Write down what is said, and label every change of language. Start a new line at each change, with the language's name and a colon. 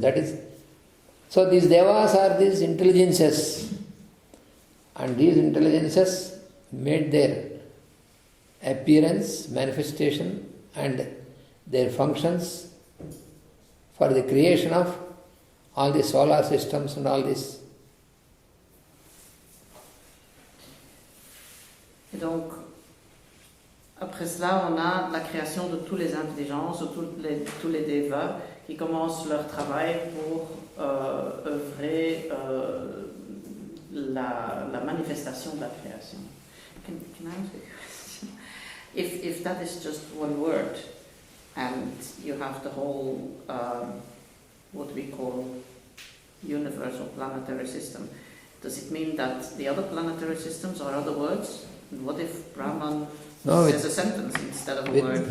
English: That is, so these devas are these intelligences, and these intelligences made their appearance, manifestation, and their functions for the creation of all the solar systems and all this.
French: Et donc, après cela, on a la création de toutes les intelligences, de tous les devas qui commencent leur travail pour œuvrer la manifestation de la création.
English: Can I ask you a question? If that is just one word, and you have the whole, what we call universe or planetary system, does it mean that the other planetary systems are other words? And what if Brahman says a sentence instead of a word?